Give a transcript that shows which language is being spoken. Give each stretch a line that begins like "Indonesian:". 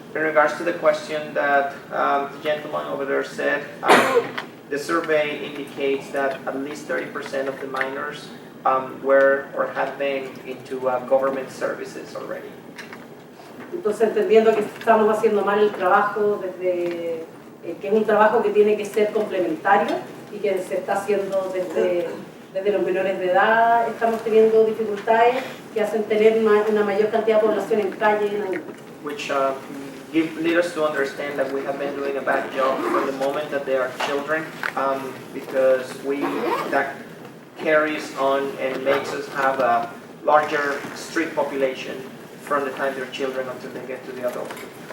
English: In regards to the question that the gentleman over there said, the survey indicates that at least 30% of the minors were or had been into government services already.
Spanish: entonces entendiendo que estamos haciendo mal el trabajo desde que es un trabajo que tiene que ser complementario y que se está haciendo desde los menores de edad, estamos teniendo dificultades que hacen tener una mayor cantidad de población en calle.
English: Which lead us to understand that we have been doing a bad job from the moment that they are children, because that carries on and makes us have a larger street population from the time they're children until they get to the adulthood.